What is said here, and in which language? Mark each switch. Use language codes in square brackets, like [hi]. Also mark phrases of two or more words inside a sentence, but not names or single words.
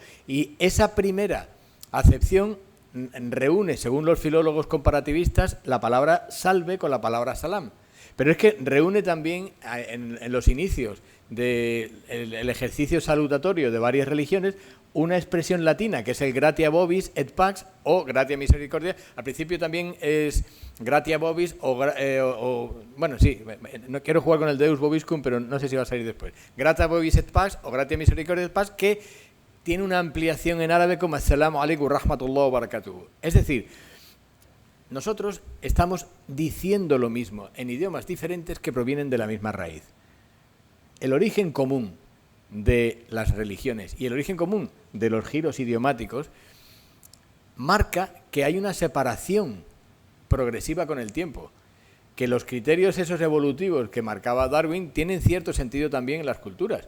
[es] Y esa primera acepción reúne, según los filólogos comparativistas, la palabra salve con la palabra salam. Pero es que reúne también en los inicios del ejercicio saludatorio de varias religiones una expresión latina que es el [la] gratia vobis et pax [es] o [la] gratia misericordia. [es] Al principio también es [la] gratia vobis [es] bueno, sí, no quiero jugar con el [la] deus vobiscum, [es] pero no sé si va a salir después. [la] Gratia vobis et pax o gratia misericordia et pax, [es] que tiene una ampliación en árabe como [ar] السلام عليكم رحمة الله وبركاته. [es] Es decir, nosotros estamos diciendo lo mismo en idiomas diferentes que provienen de la misma raíz. El origen común de las religiones y el origen común de los giros idiomáticos marca que hay una separación progresiva con el tiempo, que los criterios esos evolutivos que marcaba Darwin tienen cierto sentido también en las culturas.